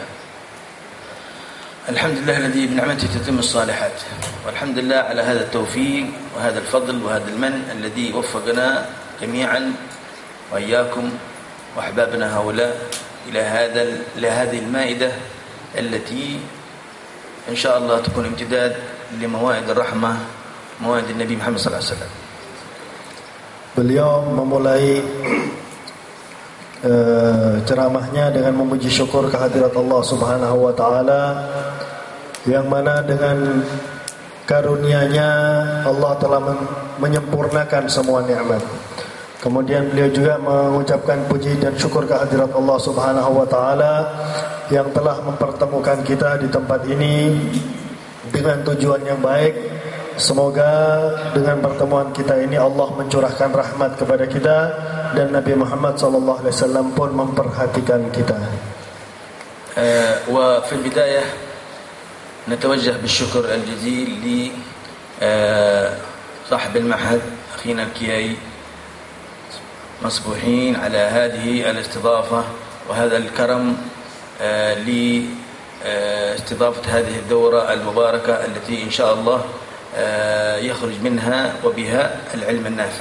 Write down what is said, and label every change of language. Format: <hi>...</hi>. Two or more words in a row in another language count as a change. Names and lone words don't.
<ar>الحمد لله الذي بنعمته تتم الصالحات. والحمد لله على هذا التوفيق وهذا الفضل وهذا المن الذي وفقنا جميعا وإياكم وأحبابنا حول إلى هذه المائدة التي إن شاء الله تكون امتداد لموائد الرحمة موائد النبي محمد صلى الله عليه وسلم.</ar> <id>Beliau memulai ceramahnya dengan memuji syukur kehadirat Allah</id> <ar>سبحانه وتعالى,</ar> <id>yang mana dengan karunia-Nya Allah telah menyempurnakan semua nikmat. Kemudian beliau juga mengucapkan puji dan syukur kehadirat Allah</id> <ar>سبحانه وتعالى</ar> <id>yang telah mempertemukan kita di tempat ini dengan tujuan yang baik. Semoga dengan pertemuan kita ini Allah mencurahkan rahmat kepada kita dan Nabi Muhammad</id> <ar>صلى الله عليه وسلم</ar> <id>pun memperhatikan kita.</id> <ar>وفي البداية نتوجه بالشكر الجزيل لصاحب المعهد أخينا الكيائي مصبوحين على هذه الاستضافة وهذا الكرم لاستضافة هذه الدورة المباركة التي إن شاء الله يخرج منها وبها العلم النافع.</ar>